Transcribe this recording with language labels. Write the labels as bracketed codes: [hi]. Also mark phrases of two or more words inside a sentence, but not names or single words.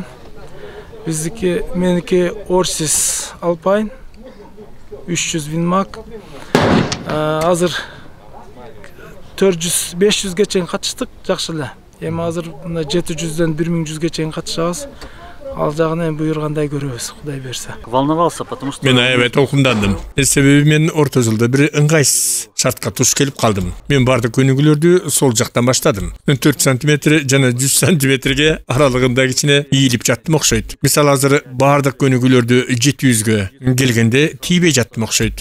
[ky] Биздики меники Orsis Alpine 300 Winmark. Азыр 400-500ге чейин катыштык, жакшы эле. Эми азыр 700ден 1100ге чейин катышабыз. Ал жагын эми буйргандай көрөбүз, Кудай берсе. [ru] Волновался, потому что [ky] Мен аябай толкундандым. Себеби мен орто жылда бир ыңгайсыз шартка туш келип калдым. Мен бардык көнүгүүлөрдү сол жактан баштадым. 4 сантиметр жана 100 сантиметрге аралыгында кичине ийилип жаттым окшойт. Мисалы азыр бардык көнүгүүлөрдү 700гө келгенде тийбей жаттым окшойт.